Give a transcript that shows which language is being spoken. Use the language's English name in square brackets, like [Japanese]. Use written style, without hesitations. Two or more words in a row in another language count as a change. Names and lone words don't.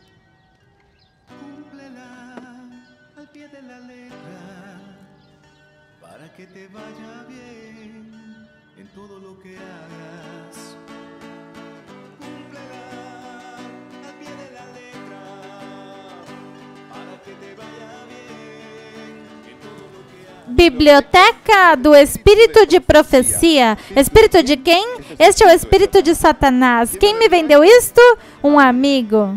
[Spanish] Cúmplela al pie de la letra, para que te vaya bien en todo lo que hagas. Cúmplela al pie de la letra, para que te vaya bien en todo lo que hagas. [Portuguese] Biblioteca do Espírito de Profecia. Espírito de quem? Este é o Espírito de Satanás. Quem me vendeu isto? Um amigo.